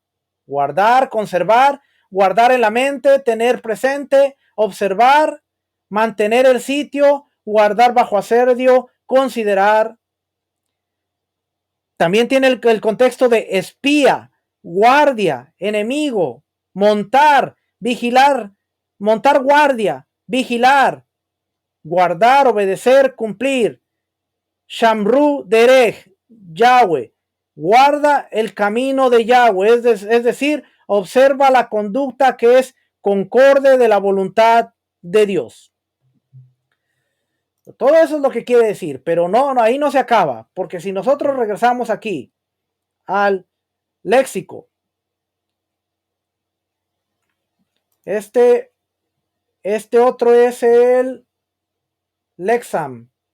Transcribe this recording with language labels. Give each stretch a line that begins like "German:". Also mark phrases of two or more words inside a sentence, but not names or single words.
Spanish: Guardar, conservar, guardar en la mente, tener presente, observar, mantener el sitio, guardar bajo asedio, considerar. También tiene el contexto de espía, guardia, enemigo, montar, vigilar, montar guardia, vigilar, guardar, obedecer, cumplir.
Hebrew: שמרו דרך, Yahweh,
Spanish: guarda el camino de Yahweh, es decir, observa la conducta que es concorde de la voluntad de Dios. Todo eso es lo que quiere decir, pero no, ahí no se acaba, porque si nosotros regresamos aquí al léxico, este otro es el Lexam.